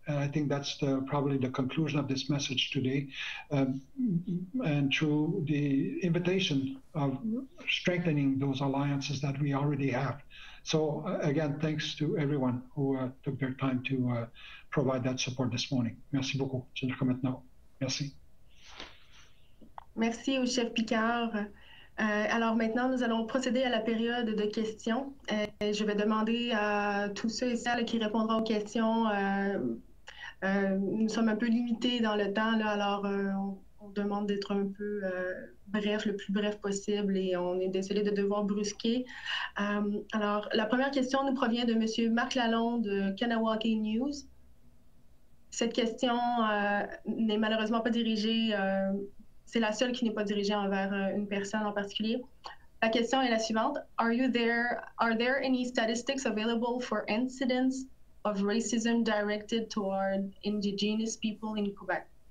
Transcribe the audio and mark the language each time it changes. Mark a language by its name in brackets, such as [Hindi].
[English] And I think that's probably the conclusion of this message today. And through the invitation of strengthening those alliances that we already have. So again, thanks to everyone who took their time to provide that support this morning. [French] Merci beaucoup. Je le recommande maintenant. Merci. Merci au chef Picard. Alors maintenant, nous allons procéder à la période de questions. Je vais demander à tous ceux et celles qui répondront aux questions. Nous sommes un peu limités dans le temps, là, alors on demande d'être un peu bref, le plus bref possible, et on est désolé de devoir brusquer. Alors, la première question nous provient de M. Marc Lalonde de Kanawake News. Cette question n'est malheureusement pas dirigée... c'est la seule qui n'est pas dirigée envers une personne en particulier. La question est la suivante. [English] Are there any statistics available for incidents of racism directed toward indigenous people in Quebec?